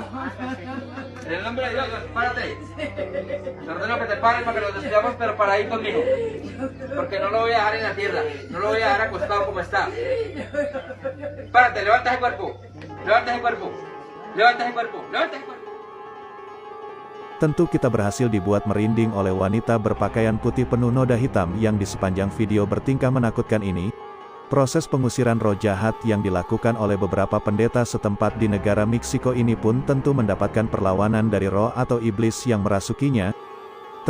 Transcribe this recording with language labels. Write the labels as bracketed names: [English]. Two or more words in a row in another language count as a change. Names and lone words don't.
[Spanish] En el nombre de Dios, párate. Te ordeno que te pares para que nos despidamos, pero para ahí conmigo. Porque no lo voy a dejar en la tierra. No lo voy a dejar acostado como está. Párate, levanta ese cuerpo. Levanta ese cuerpo. Levanta ese cuerpo. Levanta ese cuerpo. [Indonesian] Tentu kita berhasil dibuat merinding oleh wanita berpakaian putih penuh noda hitam yang di sepanjang video bertingkah menakutkan ini. Proses pengusiran roh jahat yang dilakukan oleh beberapa pendeta setempat di negara Meksiko ini pun tentu mendapatkan perlawanan dari roh atau iblis yang merasukinya.